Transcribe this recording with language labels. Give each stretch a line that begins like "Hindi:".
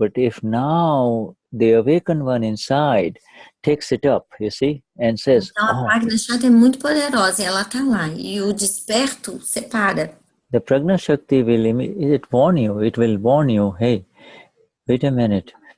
English: But if now the awakened one inside takes it up, you see, and says,
Portuguese: Então a Prajna Shakti é muito poderosa, ela está lá. E o desperto separa.
English: The Prajna Shakti will warn you, hey, wait a minute.